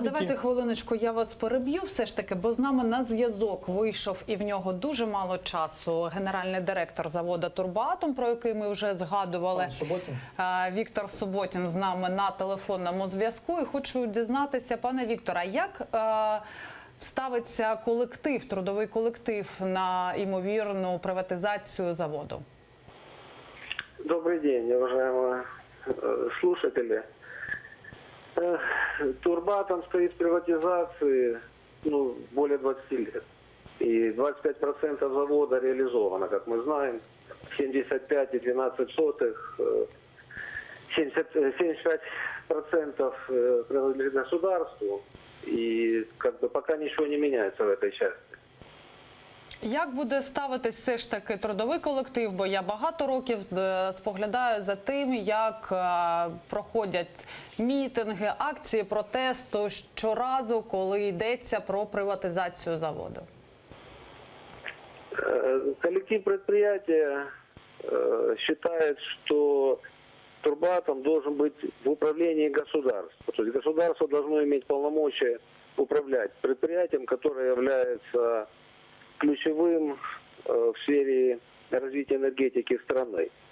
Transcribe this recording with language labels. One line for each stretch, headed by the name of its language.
Ukrainian: А давайте хвилиночку, я вас переб'ю все ж таки, бо з нами на зв'язок вийшов, і в нього дуже мало часу, генеральний директор заводу «Турбоатом», про який ми вже згадували. Віктор Суботін з нами на телефонному зв'язку. І хочу дізнатися, пане Вікторе, як ставиться колектив, трудовий колектив на ймовірну приватизацію заводу?
Russian: Добрый день, уважаемые слушатели. Турбоатом стоит в приватизации более 20 лет. И 25% завода реализовано, как мы знаем. 75,12%. 75% принадлежит государству, и пока ничего не меняется в этой части.
Ukrainian: Як буде ставитись все ж таки трудовий колектив? Бо я багато років споглядаю за тим, як проходять мітинги, акції протесту щоразу, коли йдеться про приватизацію заводу.
Russian: Коллектив предприятия считает, что Турбоатом должен быть в управлении государства. То есть государство должно иметь полномочия управлять предприятием, которое является ключевым в сфере развития энергетики страны.